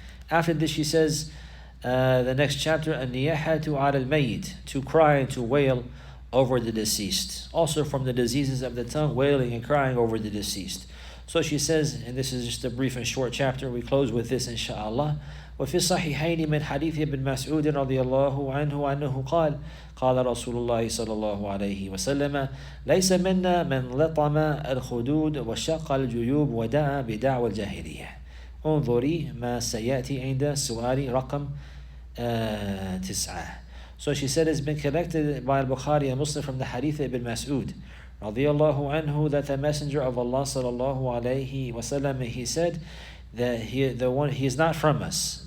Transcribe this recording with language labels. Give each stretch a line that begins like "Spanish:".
English: After this, she says, the next chapter,
Arabic: النِّيَاحَةُ عَلَى الْمَيِّتِ,
English: to cry and to wail over the deceased. Also from the diseases of the tongue, wailing and crying over the deceased. So she says, and this is just a brief and short chapter, we close with this inshaAllah.
Arabic: وفي الصحيحين من حديث ابن مسعود رضي الله عنه أنه قال قال رسول الله صلى الله عليه وسلم ليس منا من لطم الخدود وشق الجيوب ودعا بدعوى الجاهلية. انظري ما سيأتي عند سؤال رقم 9.
English: So she said it's been collected by Al-Bukhari and Muslim from the hadith of Ibn Mas'ud radiyallahu anhu, that the Messenger of Allah sallallahu alayhi wasallam, he said that he is not from us.